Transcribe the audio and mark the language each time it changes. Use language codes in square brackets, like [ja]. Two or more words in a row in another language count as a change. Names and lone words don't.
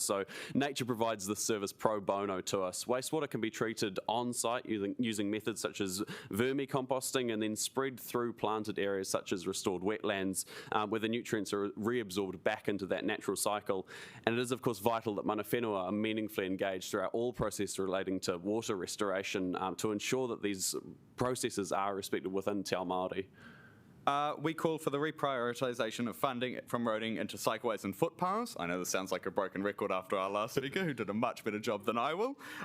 [en] So nature provides this service pro bono to us. Wastewater can be treated on-site using methods such as vermicomposting and then spread through planted areas such as restored wetlands, where the nutrients are reabsorbed back into that natural cycle. And it is, of course, vital that [mi] mana whenua [en] are meaningfully engaged throughout all processes relating to water restoration to ensure that these processes are respected within [mi] Te Ao Māori. [en] We call for the reprioritisation of funding from roading into cycleways and footpaths. I know this sounds like a broken record after our last speaker, who did a much better job than I will.